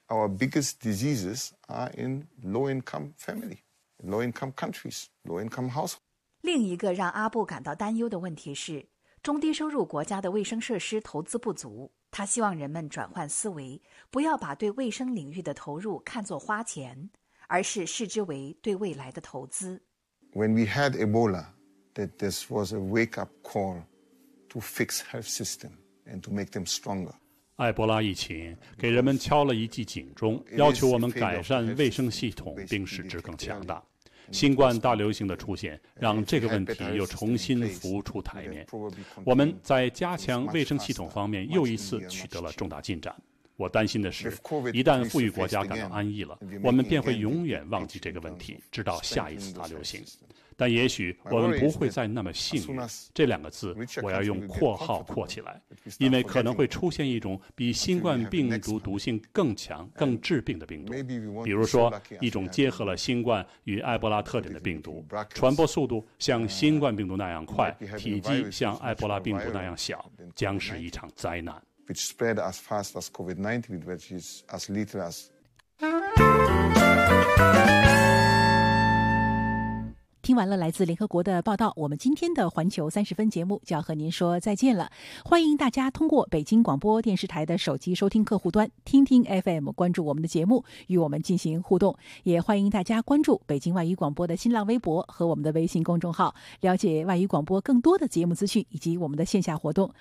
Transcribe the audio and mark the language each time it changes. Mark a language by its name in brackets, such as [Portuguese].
[English] Our biggest diseases are in low-income families, low-income countries, low-income households. [Chinese] 另一个让阿布感到担忧的问题是，中低收入国家的卫生设施投资不足。他希望人们转换思维，不要把对卫生领域的投入看作花钱，而是视之为对未来的投资。 [English] When we had Ebola, that this was a wake-up call to fix health system and to make them stronger. [Chinese] 埃博拉疫情给人们敲了一记警钟，要求我们改善卫生系统并使之更强大。新冠大流行的出现让这个问题又重新浮出台面。我们在加强卫生系统方面又一次取得了重大进展。我担心的是，一旦富裕国家感到安逸了，我们便会永远忘记这个问题，直到下一次大流行。但也许我们不会再那么幸运，这两个字我要用括号括起来，因为可能会出现一种比新冠病毒毒性更强、更致病的病毒，比如说一种结合了新冠与埃博拉特点的病毒，传播速度像新冠病毒那样快，体积像埃博拉病毒那样小，将是一场灾难。 [English] Which spread as fast as COVID-19, which is as lethal as. [Chinese] 听完了来自联合国的报道，我们今天的环球三十分节目就要和您说再见了。欢迎大家通过北京广播电视台的手机收听客户端听听 FM， 关注我们的节目与我们进行互动，也欢迎大家关注北京外语广播的新浪微博和我们的微信公众号，了解外语广播更多的节目资讯以及我们的线下活动。